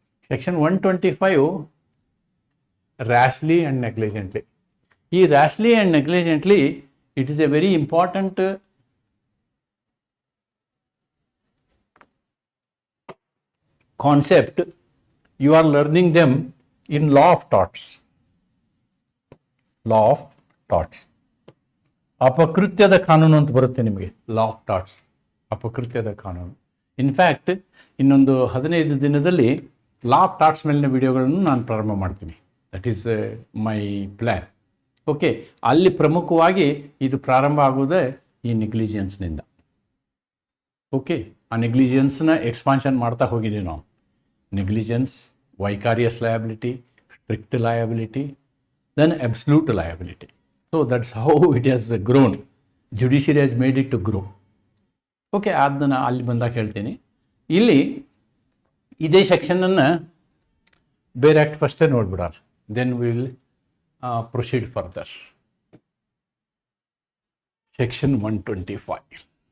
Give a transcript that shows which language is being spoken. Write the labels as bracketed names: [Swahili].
[English] Section 125 rashly and negligently. ಈ rashly and negligently it is a very important concept. You are learning them in law of torts. Law of torts. [Kannada] ಅಪಕೃತ್ಯದ ಕಾನೂನು ಅಂತ ಬರುತ್ತೆ ನಿಮಗೆ, law of ಟಾರ್ಟ್ಸ್, ಅಪಕೃತ್ಯದ ಕಾನೂನು. In fact ಇನ್ನೊಂದು 15 ದಿನದಲ್ಲಿ ಲಾ ಆಫ್ ಟಾರ್ಟ್ಸ್ ಮೇಲಿನ ವಿಡಿಯೋಗಳನ್ನು ನಾನು ಪ್ರಾರಂಭ ಮಾಡ್ತೀನಿ. [English] That is my plan. [Kannada] Okay, ಅಲ್ಲಿ ಪ್ರಮುಖವಾಗಿ ಇದು ಪ್ರಾರಂಭ ಆಗೋದೇ ಈ ನೆಗ್ಲಿಜೆನ್ಸ್ನಿಂದ. ಓಕೆ, ಆ ನೆಗ್ಲಿಜೆನ್ಸ್ನ ಎಕ್ಸ್ಪಾನ್ಷನ್ ಮಾಡ್ತಾ ಹೋಗಿದ್ದೀವಿ ನಾವು. [English] negligence, vicarious liability, strict liability, then absolute liability. So that's how it has grown. Judiciary has made it to grow. [Kannada] Okay, ಅದನ್ನು ಅಲ್ಲಿ ಬಂದಾಗ ಹೇಳ್ತೀನಿ. ಇಲ್ಲಿ ಇದೇ ಸೆಕ್ಷನನ್ನು ಬೇರೆ ಆ್ಯಕ್ಟ್ ಫಸ್ಟೇ ನೋಡ್ಬಿಡೋಣ, [English] Then will proceed further. Section 125.